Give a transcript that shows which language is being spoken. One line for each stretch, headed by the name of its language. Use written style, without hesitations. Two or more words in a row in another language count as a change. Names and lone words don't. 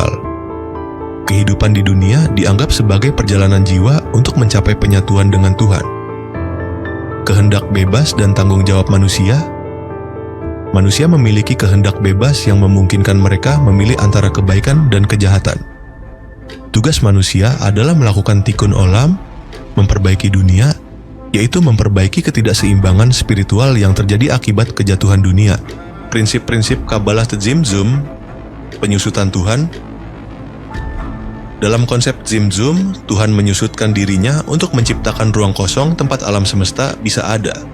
Indonesian: Kehidupan di dunia dianggap sebagai perjalanan jiwa untuk mencapai penyatuan dengan Tuhan. Kehendak bebas dan tanggung jawab manusia. Manusia memiliki kehendak bebas yang memungkinkan mereka memilih antara kebaikan dan kejahatan. Tugas manusia adalah melakukan
Hebrew: תיקון עולם,
Indonesian: memperbaiki dunia, yaitu memperbaiki ketidakseimbangan spiritual yang terjadi akibat kejatuhan dunia. Prinsip-prinsip Kabbalah Tzimtzum, penyusutan Tuhan. Dalam konsep Tzimtzum, Tuhan menyusutkan dirinya untuk menciptakan ruang kosong tempat alam semesta bisa ada.